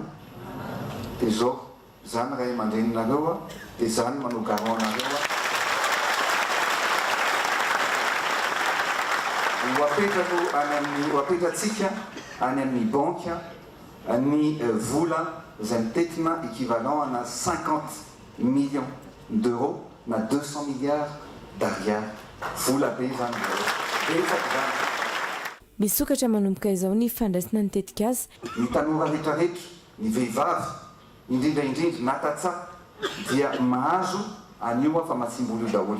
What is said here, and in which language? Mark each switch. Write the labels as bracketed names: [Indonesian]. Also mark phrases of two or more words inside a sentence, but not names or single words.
[Malagasy] Dia zao zany ray aman-dreninareo dia zany manao garant anareo. Apetratsika any amin'ny banque ny vola izay mitetina [French] équivalent à 50 millions d'euros [Malagasy] na 200 [French] milliards d'ariary. [Malagasy] Vola be zany betsaka zany. Misokatra manomboka izao ny fandraisana ny tetika azy. Ny tanora rehetrarehetra, ny vehivavy, indrindraindrindra natatsa dia mahazo anio famatsim-bola io daholo.